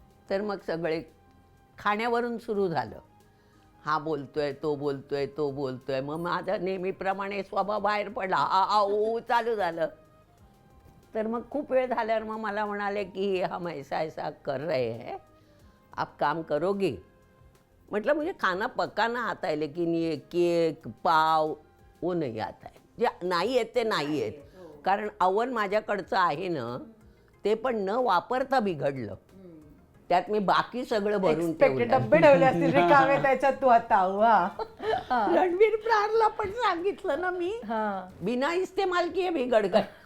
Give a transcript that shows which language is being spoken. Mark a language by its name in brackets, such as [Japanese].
[Marathi] तर मग सगळे खाण्यावरून सुरू झालं, हा बोलतोय तो बोलतोय तो बोलतोय. मग माझा नेहमीप्रमाणे स्वभाव बाहेर पडला, आ ओ चालू झालं. तर मग खूप वेळ झाल्यावर मग मला म्हणाले की [Hindi] हम ऐसा ऐसा कर रहे हैं, आप काम करोगे. [Marathi] म्हटलं [Hindi] मुझे खाना पकाना आता है, लेकिन ये केक पाव वो नहीं आता है. [Marathi] जे नाही आहेत ते नाही आहेत. कारण अवन माझ्याकडचं आहे ना, ते पण न वापरता बिघडलं. त्यात मी बाकी सगळं भरून ठेवलं. डब्बे ठेवले असतील रिकामे त्याच्यात तू आता. वा. रणवीर प्रारला पण सांगितलं ना मी, [Hindi] बिना इस्तेमाल किए बिगड़ गए.